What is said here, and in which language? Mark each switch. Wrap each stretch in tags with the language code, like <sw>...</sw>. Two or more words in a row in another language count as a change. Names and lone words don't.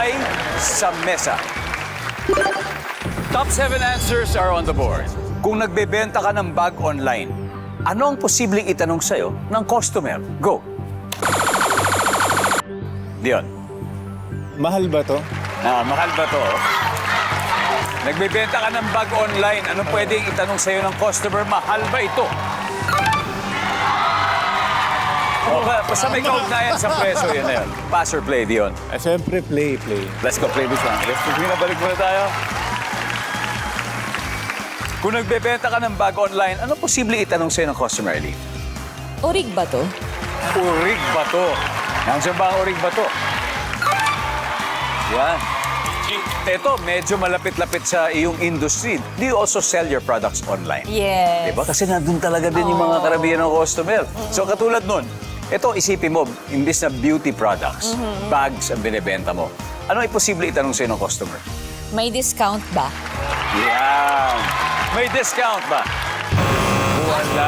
<tl>sa mesa.</tl> <en>Top 7 answers are on the board.</en> <tl>Kung nagbebenta ka ng bag online, ano ang posibleng itanong sa'yo ng customer?</tl> <en>Go! Dion.</en> <tl>Mahal ba to? Mahal ba to? Nagbebenta ka ng bag online, ano pwedeng itanong sa'yo ng customer? Mahal ba ito? Basta may kaugnayan sa preso, yun na yun.</tl> <en>Pass or play, Dion.</en> <tl>Siyempre, play.</tl> <en>Let's go, play this one. Let's go,</en> <tl>balik muna tayo. Kung nagbebenta ka ng bag online, ano posible itanong sa'yo ng customer, Ellie? Orig ba to? Urig ba to? Nandiyan ba ang urig ba to? Yan. Ito, medyo malapit-lapit sa iyong industry.</tl> <en>Do you also sell your products online? Yes.</en> <tl>Diba? Kasi nandun talaga din yung mga karabihan ng customer. So katulad nun, ito isipin mo, imbis na</tl> <en>beauty products,</en> <tl>bags ang binibenta mo. Ano ay posible itanong sa'yo ng customer? May discount ba? Yan. May discount ba? Wala.</tl>